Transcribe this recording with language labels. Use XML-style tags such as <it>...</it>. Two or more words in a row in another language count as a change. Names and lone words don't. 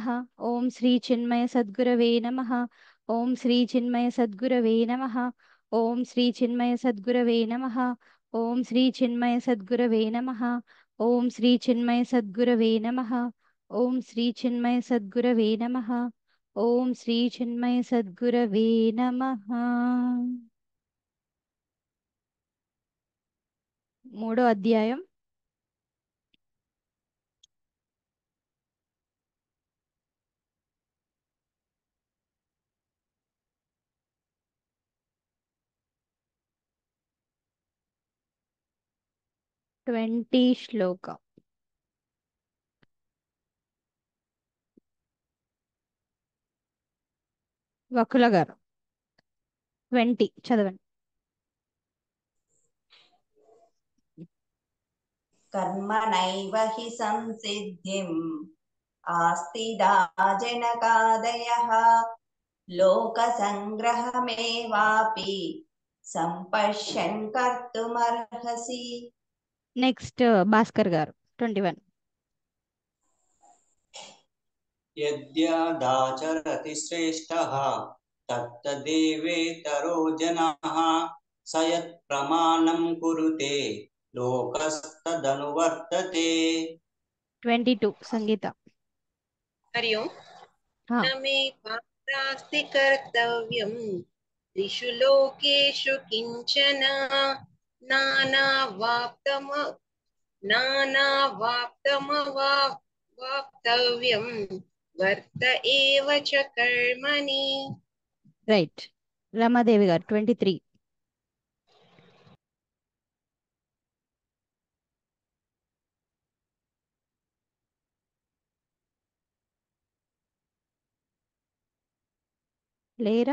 <sa>ओम श्री चिन्मय सद्गुरवे नमः। ओम श्री चिन्मय सद्गुरवे नमः। ओम श्री चिन्मय सद्गुरवे नमः। ओम श्री चिन्मय सद्गुरवे नमः। ओम श्री चिन्मय सद्गुरवे नमः। ओम श्री चिन्मय सद्गुरवे नमः। ओम श्री चिन्मय सद्गुरवे नमः।</sa> <te>మూడో అధ్యాయం 20 శ్లోక. వకుల గారు 20 చదవండి.</te> <sa>कर्मणैव हि संसिद्धिम् आस्तिदा जनकादयः लोकसङ्ग्रहमेवापि सम्पश्यन् कर्तुमर्हसि।</sa> <te>నెక్స్ట్ భాస్కర్ గారు 21.</te> <sa>यद्यदाचरति श्रेष्ठः तत्तदेवेतरो जनाः स यत्प्रमाणं कुरुते लोकस्तदनुवर्तते।</sa> <te>22 సంగీత.</te> <sa>हरि ओम्। हाँ. न मे पात्रास्ति कर्तव्यम् त्रिषु लोकेषु किञ्चन नानावाप्तम नानावाप्तमवाप्तव्यम् वर्त एव च कर्मणि।</sa> <te>రైట్. రమాదేవి గారు 23. లేరా?</te>